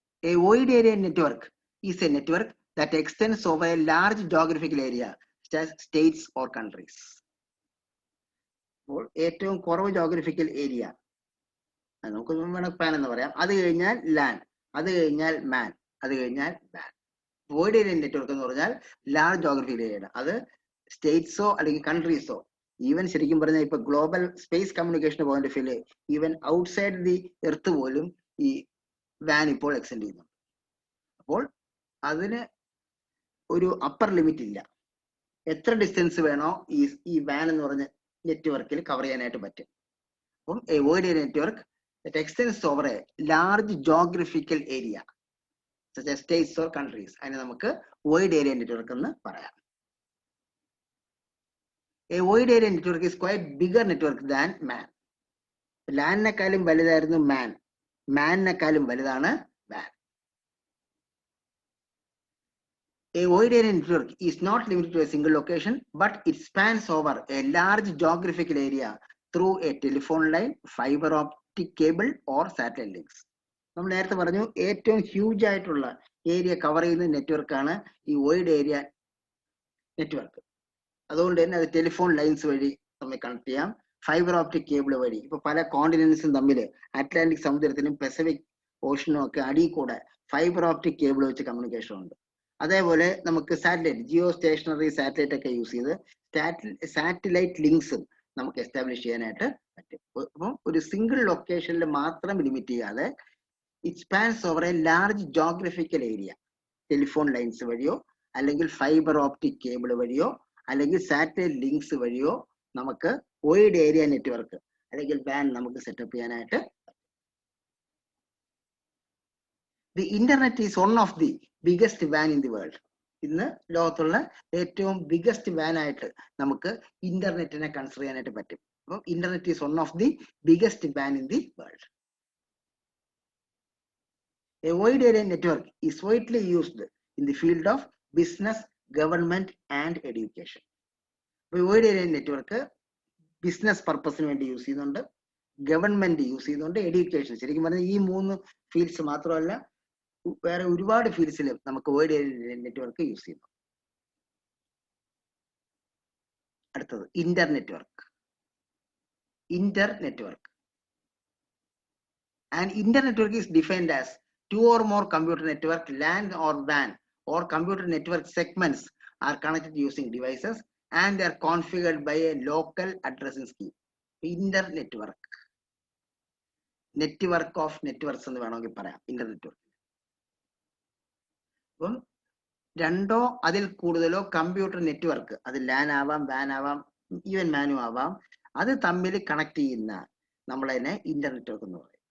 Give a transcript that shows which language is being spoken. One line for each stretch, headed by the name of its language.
English: A wide area network is a network that extends over a large geographical area, such as states or countries.
Malayalam: അപ്പോൾ ഏറ്റവും കുറവ് geographical area നമുക്ക് വേണമെങ്കിൽ pan എന്ന് പറയാം. അത് കഴിഞ്ഞാൽ ലാൻ, അത് കഴിഞ്ഞാൽ മാൻ, അത് കഴിഞ്ഞാൽ വാൻ. വൈഡ് ഏരിയ നെറ്റ്വർക്ക് എന്ന് പറഞ്ഞാൽ ലാർജ് ജോഗ്രഫിക്കൽ ഏരിയ. അത് സ്റ്റേറ്റ്സോ അല്ലെങ്കിൽ കൺട്രീസോ, ഈവൻ ശരിക്കും പറഞ്ഞാൽ ഇപ്പൊ
English: global space communication point of view even outside the earth
Malayalam: പോലും ഈ വാൻ ഇപ്പോൾ എക്സ്റ്റെൻഡ് ചെയ്യുന്നു. അപ്പോൾ അതിന് ഒരു അപ്പർ ലിമിറ്റ് ഇല്ല. എത്ര ഡിസ്റ്റൻസ് വേണോ ഈ വാൻ എന്ന് പറഞ്ഞ നെറ്റ്വർക്കിൽ കവർ ചെയ്യാനായിട്ട് പറ്റും. അപ്പം
English: A wide area network that extends over a large geographical area such as states or countries.
Malayalam: അതിനെ നമുക്ക് wide area network എന്ന് പറയാം.
English: A wide area network is quite bigger network than man.
Malayalam: ലാനിനേക്കാളും വലുതായിരുന്നു മാൻ, മാനിനേക്കാളും വലുതാണ് van.
English: A wide area network is not limited to a single location, but it spans over a large geographical area through a telephone line, fiber optic cable or satellite links.
Malayalam: നമ്മൾ നേരത്തെ പറഞ്ഞു ഏറ്റവും huge ആയിട്ടുള്ള area cover ചെയ്യുന്ന നെറ്റ്വർക്കാണ് ഈ wide area network. അതുകൊണ്ട് തന്നെ അത് ടെലിഫോൺ ലൈൻസ് വഴി നമ്മൾ കണക്ട് ചെയ്യാം, ഫൈബർ ഓപ്റ്റിക് കേബിൾ വഴി. ഇപ്പൊ പല കോണ്ടിനെന്റ്സും തമ്മിൽ അറ്റ്ലാന്റിക് സമുദ്രത്തിനും പസഫിക് ഓഷനും ഒക്കെ അടിയിൽ കൂടെ ഫൈബർ ഓപ്റ്റിക് കേബിൾ വെച്ച് കമ്മ്യൂണിക്കേഷൻ ഉണ്ട്. അതേപോലെ നമുക്ക് സാറ്റലൈറ്റ്, ജിയോ സ്റ്റേഷനറി സാറ്റലൈറ്റ് ഒക്കെ യൂസ് ചെയ്ത് സാറ്റലൈറ്റ് ലിങ്ക്സും നമുക്ക് എസ്റ്റാബ്ലിഷ് ചെയ്യാനായിട്ട് പറ്റും. അപ്പം ഒരു സിംഗിൾ ലൊക്കേഷനിൽ മാത്രം ലിമിറ്റ് ചെയ്യാതെ
English: it spans over a large geographical area
Malayalam: telephone lines വഴിയോ അല്ലെങ്കിൽ ഫൈബർ ഓപ്റ്റിക് കേബിൾ വഴിയോ അല്ലെങ്കിൽ സാറ്റലൈറ്റ് ലിങ്ക്സ് വഴിയോ നമുക്ക് വൈഡ് ഏരിയ നെറ്റ്വർക്ക് അല്ലെങ്കിൽ വാൻ നമുക്ക് സെറ്റപ്പ് ചെയ്യാനായിട്ട്.
English: The internet is one of the biggest van in the world.
Malayalam: ഇന്ന് ലോകത്തുള്ള ഏറ്റവും ബിഗസ്റ്റ് വാൻ ആയിട്ട് നമുക്ക് ഇന്റർനെറ്റിനെ കൺസിഡർ ചെയ്യാനായിട്ട് പറ്റും. അപ്പം
English: Internet is one of the biggest van in the world. A wide area network is widely used in the field of business, government and education. Wide area network business purpose
Malayalam: വേണ്ടി use ചെയ്യുന്നുണ്ട്, government use ചെയ്യുന്നുണ്ട്, education. ശരിക്കും പറഞ്ഞാൽ ഈ 3 fields മാത്രമല്ല, വേറെ ഒരുപാട് ഫീൽഡ്സിൽ നമുക്ക് വൈഡ് ഏരിയ നെറ്റ്വർക്ക് യൂസ് ചെയ്യുന്നു. അടുത്തത് Inter network.
English: Inter network and inter network is defined as 2 or more computer network, LAN or WAN, or computer network segments are connected using devices and they are configured by a local addressing scheme. Inter network, network of networks
Malayalam: എന്ന് വേണമെങ്കിൽ പറയാം Inter network. അപ്പം 2 or അതിൽ കൂടുതലോ computer network, അത് LAN ആവാം, WAN ആവാം, even മാനും ആവാം, അത് തമ്മിൽ കണക്ട് ചെയ്യുന്ന നമ്മളതിനെ ഇന്റർ നെറ്റ്വർക്ക് എന്ന് പറയും.